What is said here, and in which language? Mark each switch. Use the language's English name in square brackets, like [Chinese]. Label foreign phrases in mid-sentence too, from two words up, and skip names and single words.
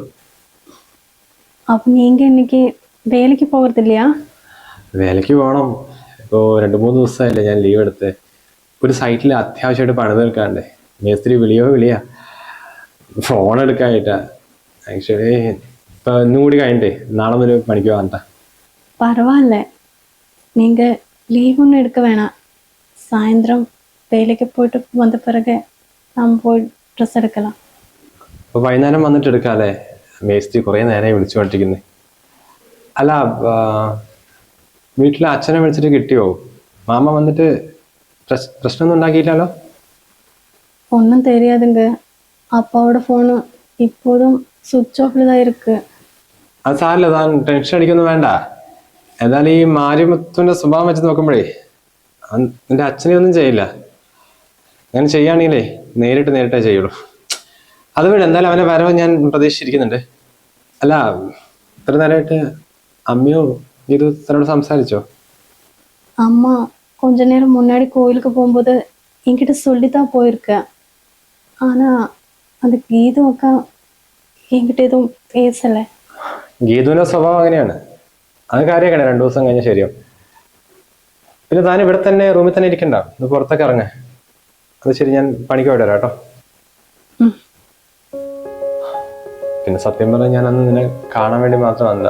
[Malayalam] അപ്പൊ നീങ്ക എനിക്ക് വേലയ്ക്ക് പോകത്തില്ല? വേലയ്ക്ക് പോകണം. ഇപ്പോൾ 2-3 ദിവസമായില്ലേ ഞാൻ ലീവ് എടുത്ത്. ഒരു സൈറ്റിൽ അത്യാവശ്യമായിട്ട് പണി തീർക്കാണ്ടേ. മേസ്ത്രി വിളിയാ ഫോൺ എടുക്കാനായിട്ടാ. ആക്ച്വലി ഇപ്പൊ ഇന്നും കൂടി കഴിഞ്ഞിട്ടേ നാളെ മുതൽ പണിക്ക് പോകാൻ. [Tamil] பரவாயில்ல, நீங்க லீவ் ஒன்றும் எடுக்க வேணாம். சாயந்தரம் வேலைக்கு போயிட்டு வந்த பிறகு நாம் போய் ட்ரெஸ் எடுக்கலாம். [Malayalam] അപ്പൊ വൈകുന്നേരം വന്നിട്ട് എടുക്കാല്ലേ? മേസ്ത്രി കുറെ നേരമായി വിളിച്ചുകൊണ്ടിരിക്കുന്നേ. അല്ല, വീട്ടിലെ അച്ഛനെ വിളിച്ചിട്ട് കിട്ടിയോ? മാമ വന്നിട്ട് പ്രശ്നമൊന്നും ഉണ്ടാക്കിയില്ലല്ലോ? [Tamil] ஒன்றும் தெரியாதுங்க. அப்பாவோட ஃபோனு இப்போதும் [English] switch off [Tamil] தான் இருக்கு. [Malayalam] അത് സാരല്ല, താൻ ടെൻഷൻ അടിക്കൊന്നും വേണ്ട. എന്തായാലും ഈ മാരിമുത്തുവിന്റെ സ്വഭാവം വെച്ച് നോക്കുമ്പോഴേ നിന്റെ അച്ഛനെ ഒന്നും ചെയ്യില്ല. അങ്ങനെ ചെയ്യുകയാണെങ്കിലേ നേരിട്ടേ ചെയ്യുള്ളൂ. അതുവഴി എന്തായാലും അവനെ വരവ് ഞാൻ പ്രതീക്ഷിച്ചിരിക്കുന്നുണ്ട്. അല്ല, ഇത്ര നേരമായിട്ട് അമ്മയോ ഇത് തന്നോട് സംസാരിച്ചോ? [Tamil] அம்மா கொஞ்ச நேரம் முன்னாடி கோயிலுக்கு போகும்போது என்கிட்ட சொல்லித்தான் போயிருக்கேன். ஆனால் அந்த கீதம் அக்கா என்கிட்ட எதுவும் பேசலை. [Malayalam] ഗീതുവിന്റെ സ്വഭാവം അങ്ങനെയാണ്. അത് കാര്യമൊക്കെ 2 ദിവസം കഴിഞ്ഞാൽ ശരിയാവും. പിന്നെ താൻ ഇവിടെ തന്നെ റൂമിൽ തന്നെ ഇരിക്കണ്ട, ഇത് പുറത്തൊക്കെ ഇറങ്ങ. അത് ശരി, ഞാൻ പണിക്ക് പോയിട്ട് വരാം കേട്ടോ. പിന്നെ സത്യം പറഞ്ഞാൽ ഞാൻ അന്ന് നിന്നെ കാണാൻ വേണ്ടി മാത്രം വന്നതാ.